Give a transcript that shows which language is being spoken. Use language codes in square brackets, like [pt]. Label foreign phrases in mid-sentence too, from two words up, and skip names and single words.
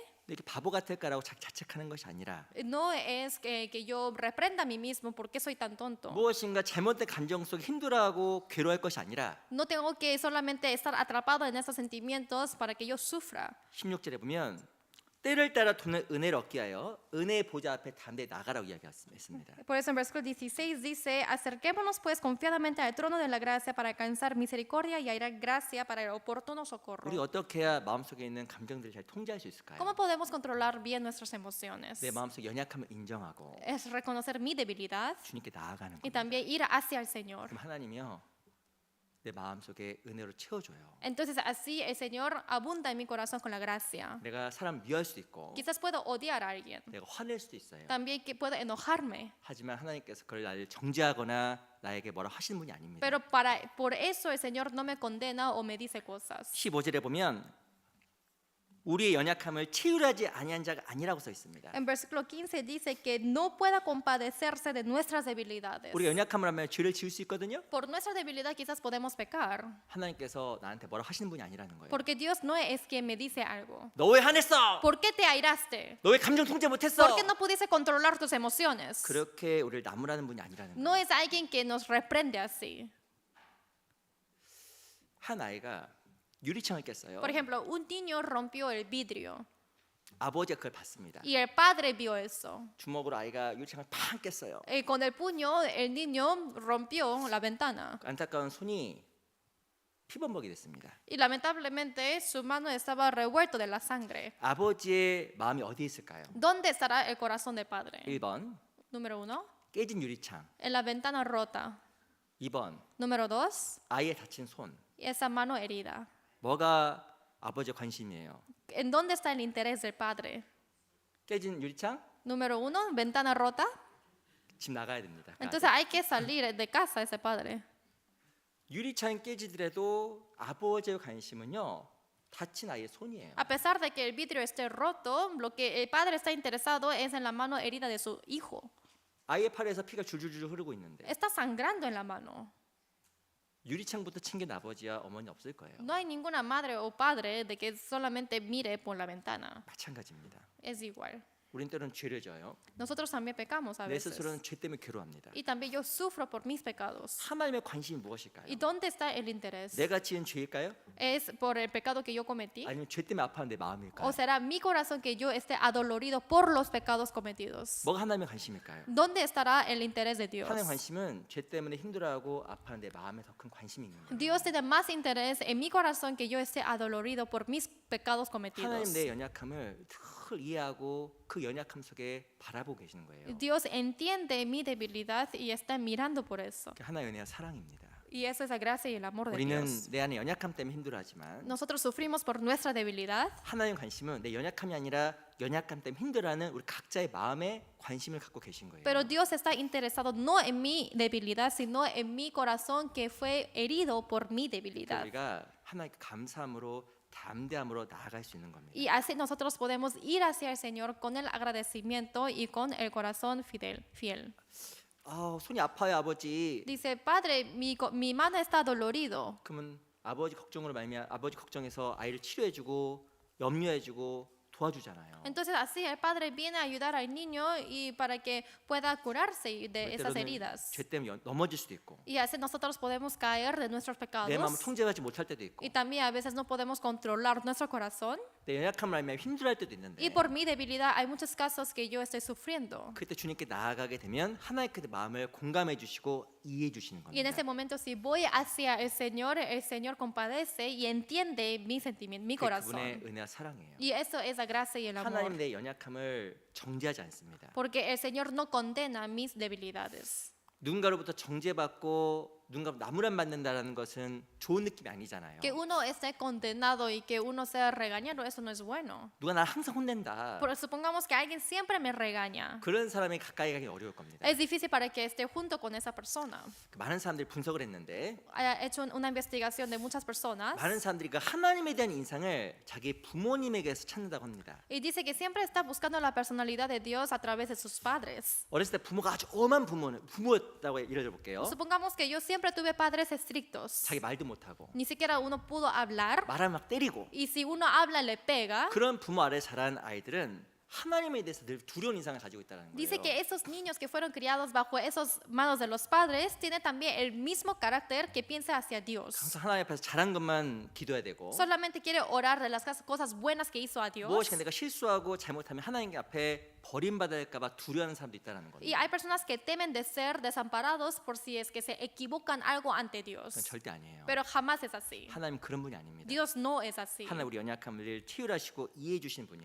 [ko] 이렇게 바보 같을까라고 자책하는 것이 아니라 [es] No es que yo reprenda a mí mismo porque soy tan tonto. [ko] 무엇인가 잘못된 감정 속에 힘들어하고 괴로워할 것이 아니라 [es] No tengo que solamente estar atrapado en esos sentimientos para que yo sufra. [ko] 16절에 보면 때를 따라 돕는 은혜를 얻기 위하여 은혜의 보좌 앞에 담대히 나가라고 이야기했습니다. [es] Por eso en versículo 16 dice, acerquémonos pues confiadamente al trono de la gracia para alcanzar misericordia y hallar gracia para el oportuno socorro. [ko] 우리 어떻게 해야 마음속에 있는 감정들을 잘 통제할 수 있을까요? [es] ¿Cómo podemos controlar bien nuestras emociones? [ko] 내 마음속 연약함을 인정하고 [es] Es reconocer mi debilidad [ko] 주님께 나아가는 [es] y [ko] 겁니다. [es] también ir hacia el Señor. [ko] 그럼 하나님이요 내 마음속에 은혜로 채워줘요. [es] Entonces así el Señor abunda en mi corazón con la gracia. [ko] 내가 사람 미워할 수도 있고 [es] Quizás puedo odiar a alguien. [ko] 내가 화낼 수도 있어요. [es] También que puedo enojarme. [ko] 하지만 하나님께서 그걸 나를 정죄하거나 나에게 뭐라 하시는 분이 아닙니다. [es] Pero por eso el Señor no me condena o me dice cosas. [ko] 15절에 보면 우리의 연약함을 치유하지 아니한 자가 아니라고 써 있습니다. [es] En versículo 15 dice que no pueda compadecerse de nuestras debilidades. [ko] 우리가 연약함을 하면 죄를 지을 수 있거든요. [es] Por nuestra debilidad quizás podemos pecar. [ko] 하나님께서 나한테 뭐라 하시는 분이 아니라는 거예요. [es] Porque Dios no es quien me dice algo. [ko] 너 왜 화냈어? [es] ¿Por qué te airaste? [ko] 너 왜 감정 통제 못했어? [es] ¿Por qué no pudiste controlar tus emociones? [ko] 그렇게 우리를 나무라는 분이 아니라는 거예요. [es] No es alguien que nos reprende así. [ko] 한 아이가 유리창을 깼어요. [es] Por ejemplo, un niño rompió el vidrio [ko] 아버지가 그걸 봤습니다. [es] y el padre vio eso. [ko] 주먹으로 아이가 유리창을 팡 깼어요. [es] Y con el puño el niño rompió la ventana. [ko] 안타까운 손이 피범벅이 됐습니다. [es] Y lamentablemente su mano estaba revuelto de la sangre. [ko] 아버지의 마음이 어디에 있을까요? [es] ¿Dónde estará el corazón del padre? [ko] 1번 [es] Número 1, [ko] 깨진 유리창. [es] en la ventana rota. [ko] 2번 [es] Número 2, [ko] 아이의 다친 손. [es] esa mano herida. [ko] 뭐가 아버지의 관심이에요. [es] ¿En dónde está el interés del padre? [ko] 깨진 유리창? [es] Número uno, ventana rota. [ko] 집 나가야 됩니다. 그 [es] Entonces [ko] 아들. [es] hay que salir de casa ese padre. [ko] 유리창이 깨지더라도 아버지의 관심은요. 다친 아이의 손이에요. [es] A pesar de que el vidrio esté roto, lo que el padre está interesado es en la mano herida de su hijo. [ko] 아이의 팔에서 피가 줄줄줄 흐르고 있는데 [es] Está sangrando en la mano. [ko] 유리창부터 챙긴 아버지와 어머니 없을 거예요. [es] No hay ninguna madre o padre de que solamente mire por la ventana. [ko] 마찬가지입니다. [es] Es igual. [ko] 우린 때로는 죄를 져요. [es] Nosotros también pecamos a [ko] 내 [es] veces. [ko] 스스로는 죄 때문에 괴로워합니다. [es] Y también yo sufro por mis pecados. [ko] 하나님의 관심이 무엇일까요? [es] ¿Y dónde está el interés? [ko] 내가 지은 죄일까요? [es] ¿Es por el pecado que yo cometí? [ko] 아니면 죄 때문에 아파하는 내 마음일까요? [es] ¿O será mi corazón que yo esté adolorido por los pecados cometidos? [ko] 뭐가 하나님의 관심일까요? [es] ¿Dónde estará el interés de Dios? [ko] 하나님의 관심은 죄 때문에 힘들어하고 아파하는 내 마음에 더 큰 관심이 있는 거예요. [es] Dios tiene más interés en mi corazón que yo esté adolorido por mis pecados [ko] 하나님 [es] cometidos. [ko] 내 연약함을 늘 이해하고 그 연약함 속에 바라보고 계시는 거예요. [es] Dios entiende mi debilidad y está mirando por eso. [ko] 하나의 은혜와 사랑입니다. [es] Y eso es la gracia y el amor de [ko] 우리는 [es] Dios. [ko] 내 안에 연약함 때문에 힘들어하지만 [es] Nosotros sufrimos por nuestra debilidad, [ko] 하나님 관심은 내 연약함이 아니라 연약함 때문에 힘들어하는 우리 각자의 마음에 관심을 갖고 계신 거예요. [es] pero Dios está interesado no en mi debilidad, sino en mi corazón que fue herido por mi [ko] 그러니까 [es] debilidad. [ko] 우리가 하나님께 감사함으로 담대함으로 나아갈 수 있는 겁니다. [es] Y así nosotros podemos ir hacia el Señor con el agradecimiento y con el corazón fiel. [ko] 손이 아파요 아버지. [es] Dice, Padre, mi mano está dolorido. [ko] 그러면 아버지 걱정으로 말미암아 아버지 걱정해서 아이를 치료해주고 염려해주고 도와주잖아요. [es] Entonces así el Padre viene a ayudar al niño y para que pueda curarse de esas [ko] 때로는 [es] heridas. [ko] 죄 때문에 넘어질 수도 있고 [es] Y así nosotros podemos caer de nuestros [ko] 내 마음을 [es] pecados. [ko] 통제하지 못할 때도 있고 [es] Y también a veces no podemos controlar nuestro corazón. [ko] 내 연약함을 알면 힘들어할 때도 있는데 [es] Y por mi debilidad hay muchos casos que yo estoy sufriendo. [ko] 그때 주님께 나아가게 되면 하나님께 내 마음을 공감해 주시고 이해해 주시는 [es] Y en [ko] 겁니다. [es] ese momento si voy hacia el Señor compadece y entiende mi sentimiento, mi [ko] 그게 그분의 [es] corazón. [ko] 은혜와 사랑이에요. [es] Y eso es la gracia y el amor. [ko] 하나님 내 연약함을 정죄하지 않습니다. [es] Porque el Señor no condena mis debilidades. [ko] 누군가로부터 정죄받고 누군가 나무란 받는다라는 것은 좋은 느낌이 아니잖아요. [es] Que uno esté condenado y que uno sea regañado, eso no es bueno. [ko] 누가 나 항상 혼낸다. [es] Pero supongamos que alguien siempre me regaña. [ko] 그런 사람이 가까이 가기 어려울 겁니다. [es] Es difícil para que esté junto con esa persona. [ko] 많은 사람들이 분석을 했는데 [es] He hecho una investigación de muchas personas [ko] 많은 사람들이 그 하나님에 대한 인상을 자기 부모님에게서 찾는다고 합니다. [es] y dice que siempre está buscando la personalidad de Dios a través de sus padres. [ko] 어렸을 때 부모가 아주 엄한 부모였다고 예를 들어볼게요. [es] Supongamos que yo siempre tuve padres estrictos. [ko] 자기 말도 못하고 [es] Ni siquiera uno pudo hablar [ko] 말하면 막 때리고 [es] y si uno habla le pega. [ko] 그런 부모 아래 자란 아이들은 하나님에 대해서 늘 두려운 인상을 가지고 있다는 [es] Dice [ko] 거예요. [es] que esos niños que fueron criados bajo esas manos de los padres tienen también el mismo carácter que piensa hacia Dios. [ko] 항상 하나님 앞에서 잘한 것만 기도해야 되고 [es] Solamente quiere orar de las cosas buenas que hizo a Dios. [ko] 무엇인가 내가 실수하고 잘못하면 하나님 앞에 버림받을까 봐 두려워하는 사람도 있다는 [es] Y [ko] 겁니다. [es] hay personas que temen de ser desamparados por si es que se equivocan algo ante [ko] 그건 [es] Dios. [ko] 절대 아니에요. [es] Pero jamás es así. [ko] 하나님 그런 분이 아닙니다. [es] Dios no es así. [ko] 하나님 우리 연약함을 치유하시고 이해해 주시는 분이에요.